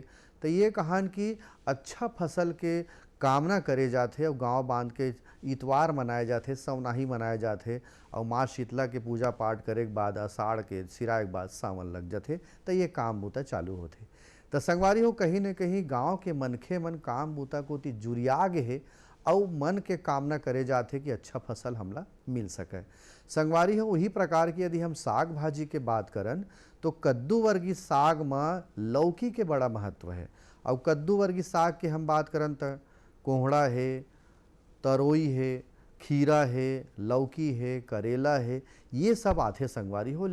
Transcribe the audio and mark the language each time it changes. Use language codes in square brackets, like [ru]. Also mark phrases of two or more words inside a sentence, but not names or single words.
[hne] तो ये कहान कि अच्छा फसल के कामना करे जाथे और गांव बांध के इतवार मनाए जाथे, सवनाही मनाए जाथे और माँ शीतला के पूजा पाठ करे के बाद अषाढ़ के सिराए के बाद सावन लग जाथे। तो ये काम बूता चालू होथे। तो संगवारी हो, कहीं न कहीं गांव के मनखे मन काम बूता कोती जुरिया गे हे और मन के कामना करे जाथे कि अच्छा फसल हमला मिल सके। संगवारी हो, वही प्रकार की यदि हम साग भाजी के बात करन तो कद्दू वर्गी साग में लौकी के बड़ा महत्व है। और कद्दू वर्गी साग के हम बात करन तो कोहड़ा है, तरोई है, खीरा है, लौकी है, करेला है, ये सब आथे संगवारी हो।